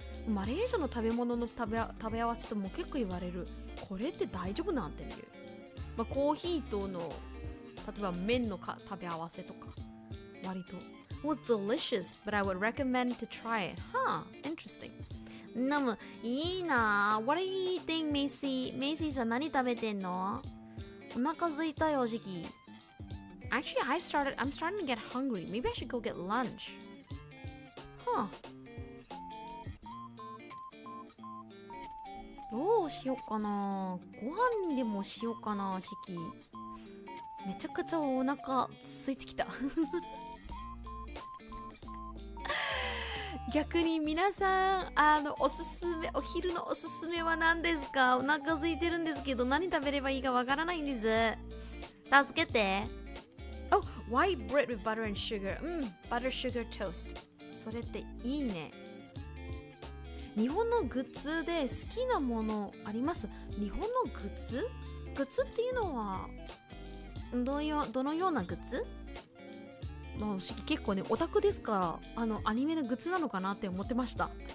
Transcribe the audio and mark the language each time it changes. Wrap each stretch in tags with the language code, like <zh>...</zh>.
<ja>マレーシアの食べ物の食べ合わせとも結構言われる。これって大丈夫なんていう。まあコーヒーとの例えば麺の食べ合わせとか割と。</ja> <en>Well, it's delicious, but I would recommend to try it. Huh? Interesting.</en> <ja>なむいいな。</ja> <en>What are you eating, Macy?</en> <ja>Macy さん何食べてんの？お腹空いたよ、時期。</ja> <en>Actually, I'm starting to get hungry. Maybe I should go get lunch. Huh.</en> <ja>どうしようかな。ご飯にでもしようかな、時期。めちゃくちゃお腹空いてきた。逆に皆さんおすすめお昼のおすすめは何ですか？お腹空いてるんですけど何食べればいいかわからないんです。助けて。</ja> <en>Oh, white bread with butter and sugar. Butter sugar toast.</en> <ja>それっていいね。日本のグッズで好きなものあります？日本のグッズ？グッズっていうのはどのようなグッズ？結構ねオタクですからアニメのグッズなのかなって思ってました。</ja>